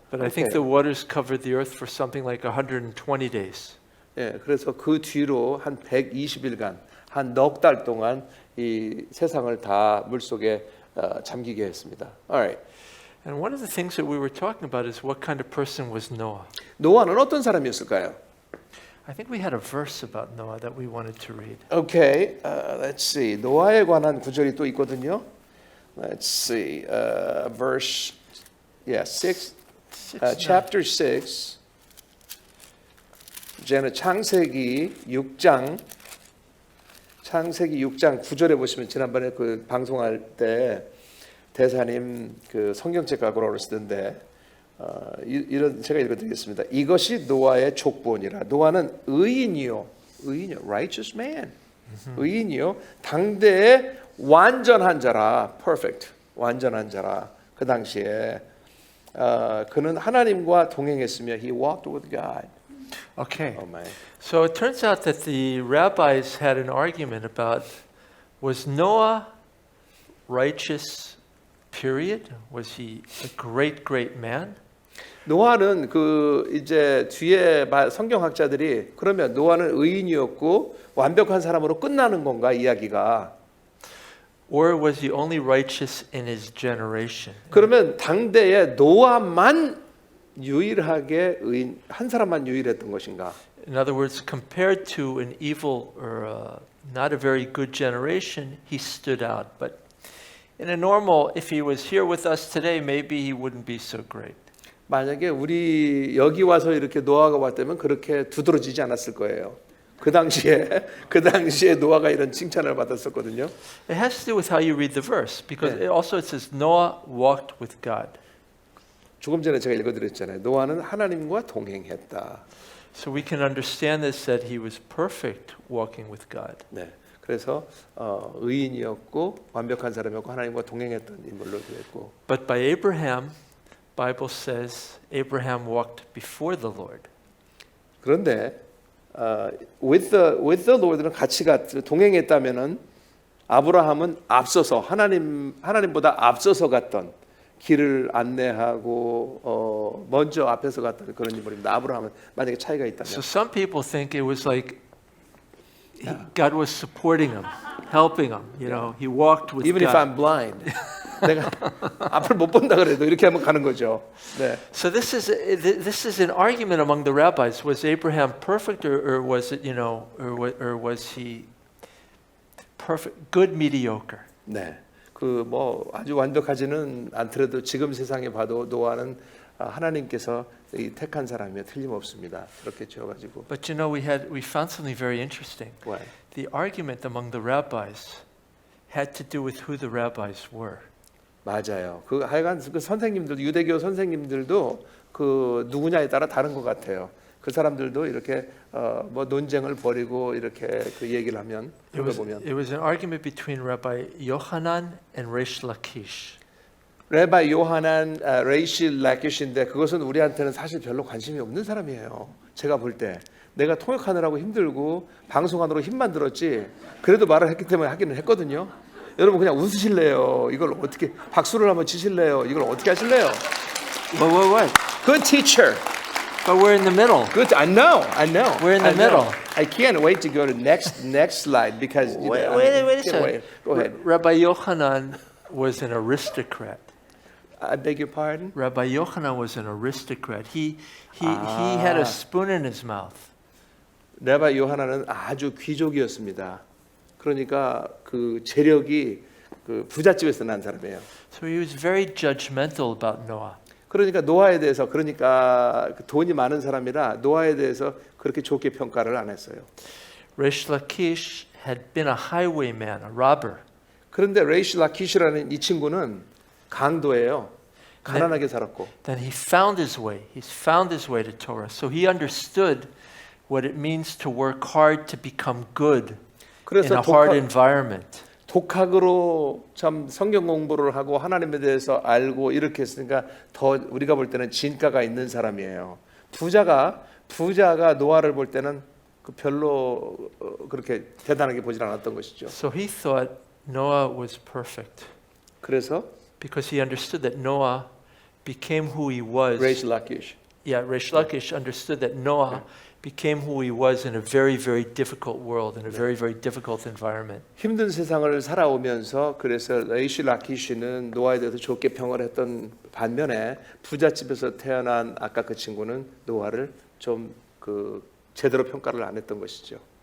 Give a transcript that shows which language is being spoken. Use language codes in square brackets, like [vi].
[en] But I think Okay. the waters covered the earth for something like 120 days. [ko] 예, 그래서 그 뒤로 한 120일간 한 넉 달 동안 이 세상을 다 물속에 잠기게 했습니다. [en] Alright. And one of the things that we were talking about is what kind of person was Noah. [ko] 노아는 어떤 사람이었을까요? [en] I think we had a verse about Noah that we wanted to read. Okay, let's see. [ko] 노아에 관한 구절이 또 있거든요. [en] Let's see. Verse, 6. Chapter 6. [ko] 이제는 창세기 6장 9절에 보시면 지난번에 그 방송할 때 대사님 그 성경책 갖고 오셨던데 이런 제가 읽어드리겠습니다. 이것이 노아의 족보니라. 노아는 의인이요, [en] righteous man, [ko] 의인이요, 당대의 완전한 자라, [en] perfect, [ko] 완전한 자라. 그 당시에 그는 하나님과 동행했으며 [en] he walked with God. Okay. Oh my. So it turns out that the rabbis had an argument about was Noah righteous, period? Was he a great man? [ko] 노아는 그 이제 뒤에 성경학자들이 그러면 노아는 의인이었고 완벽한 사람으로 끝나는 건가 이야기가? [en] Or was he only righteous in his generation? [ko] 그러면 당대에 노아만 유일하게 의인 한 사람만 유일했던 것인가? [en] In other words, compared to an evil or not a very good generation, he stood out. But in a normal, if he was here with us today, maybe he wouldn't be so great. [ko] 만약에 우리 여기 와서 이렇게 노아가 왔다면 그렇게 두드러지지 않았을 거예요. 그 당시에 노아가 이런 칭찬을 받았었거든요. [en] It has to do with how you read the verse, because it also it says Noah walked with God. [ko] 조금 전에 제가 읽어드렸잖아요. 노아는 하나님과 동행했다. [en] So we can understand this that he was perfect walking with God. [ko] 네. 그래서 의인이었고 완벽한 사람이었고 하나님과 동행했던 인물로 되었고. [en] But by Abraham, Bible says Abraham walked before the Lord. [ko] 그런데 [en] with the Lord [ko] 는 같이 동행했다면은 아브라함은 앞서서 하나님보다 앞서서 갔던 길을 안내하고 먼저 앞에서 갔던 그런 인물입니다. 아브라함은 만약에 차이가 있다면. [en] So some people think it was like God was supporting him, helping him. You know, he walked with Even God. if I'm blind. [ko] 내가 앞을 못 본다 그래도 이렇게 한번 가는 거죠. 네. [en] So this is an argument among the rabbis. Was Abraham perfect, or was it or was he perfect, good, mediocre? [ko] 네. 그 뭐 아주 완벽하지는 않더라도 지금 세상에 봐도 노아는 하나님께서 이 택한 사람이며 틀림없습니다. 그렇게 지어가지고. [en] But you know, we found something very interesting. What? The argument among the rabbis had to do with who the rabbis were. [ko] 맞아요. 그 하여간 그 선생님들 유대교 선생님들도 그 누구냐에 따라 다른 것 같아요. 그 사람들도 이렇게 뭐 논쟁을 벌이고 이렇게 그 얘기를 하면 그걸 보면 [en] It was an argument between Rabbi Yochanan and Reish Lakish. [ko] 레바이 요하난 레이시 라키시인데 그것은 우리한테는 사실 별로 관심이 없는 사람이에요. 제가 볼 때 내가 통역하느라고 힘들고 방송하느라고 힘만 들었지 그래도 말을 했기 때문에 하기는 했거든요. 여러분 그냥 웃으실래요? 이걸 어떻게 박수를 한번 치실래요? 이걸 어떻게 하실래요? [en] What? Good teacher. But we're in the middle. Good. I know. We're in the middle. I can't wait to go to next slide because you know, Wait a can't second. wait. Go ahead. Rabbi Yochanan was an aristocrat. I beg your pardon. Rabbi Yochanan was an aristocrat. He had a spoon in his mouth. [ko] 레바이 요하나는 아주 귀족이었습니다. 그러니까 그 재력이 그 부잣집에서 난 사람이에요. [en] So he was very judgmental about Noah. [ko] 그러니까 노아에 대해서 그러니까 돈이 많은 사람이라 노아에 대해서 그렇게 좋게 평가를 안 했어요. [en] Reish Lakish had been a highwayman, a robber. [ko] 그런데 레이시 라키시라는 이 친구는 강도예요. 가난하게 살았고. [en] Then he found his way. He's found his way to Torah. So he understood what it means to work hard to become good in [ko] 그래서 [en] a hard environment. [ko] 독학으로 참 성경 공부를 하고 하나님에 대해서 알고 이렇게 했으니까 더 우리가 볼 때는 진가가 있는 사람이에요. 부자가 노아를 볼 때는 그 별로 그렇게 대단하게 보질 않았던 것이죠. [en] So he thought Noah was perfect [ko] 그래서 [en] because he understood that Noah became who he was. [ko] 레이시 라키시. [en] Yeah, Reish Lakish understood that Noah became who he was in a very, very difficult world, in a very, very difficult environment. [ko] 힘든 세상을 살아오면서 그래서 레이시 라키시는 노아에 대해서 좋게 평을 했던 반면에 부잣집에서 태어난 아까 그 친구는 노아를 좀 그 제대로 평가를 안 했던 것이죠.